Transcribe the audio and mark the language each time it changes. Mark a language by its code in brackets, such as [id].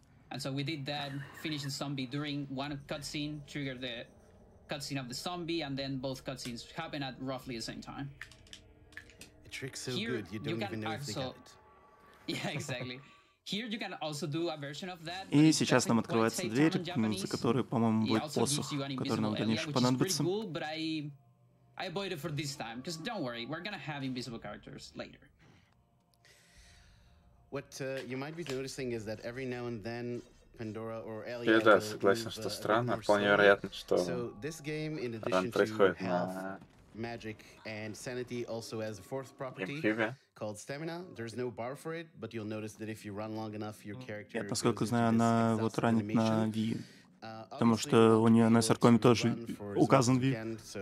[en] And so we did that, finished the zombie during one cutscene, triggered the cutscene of the zombie, and then both cutscenes happen at roughly the same time. The trick's so good, you don't even know if they got it. Yeah, exactly. Here you can also do a version of that. [ru] И сейчас нам открывается дверь, за которой, по-моему, будет посох, который нам в дальнейшем понадобится. [en] I avoided for this time, because don't worry, we're gonna have invisible characters later. What you might be noticing is that every now and then Pandora or Ellie. [ru] Я да, согласен, что странно, вполне вероятно, что ран происходит на [en] Magic and Sanity also has a fourth property called Stamina. There's no bar for it, but you'll notice that if you run long enough, your character. [ru] Я, насколько знаю, она вот ранит на V, потому что у нее на саркоме тоже указан V.